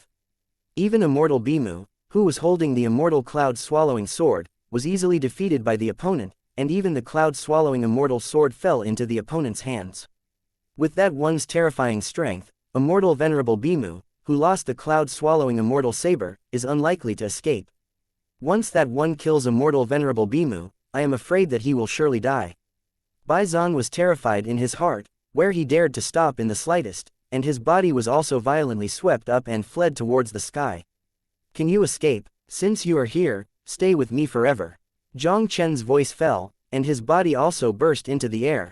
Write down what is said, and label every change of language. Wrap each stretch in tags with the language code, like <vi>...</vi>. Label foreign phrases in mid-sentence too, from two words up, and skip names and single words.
<en>Even immortal Bimu, who was holding the immortal cloud-swallowing sword, was easily defeated by the opponent, and even the cloud-swallowing immortal sword fell into the opponent's hands. With that one's terrifying strength, immortal venerable Bimu, who lost the cloud-swallowing immortal saber, is unlikely to escape. Once that one kills immortal venerable Bimu, I am afraid that he will surely die. Bai Zan was terrified in his heart, where he dared to stop in the slightest, and his body was also violently swept up and fled towards the sky. "Can you escape? Since you are here, stay with me forever." Jiang Chen's voice fell, and his body also burst into the air.</en>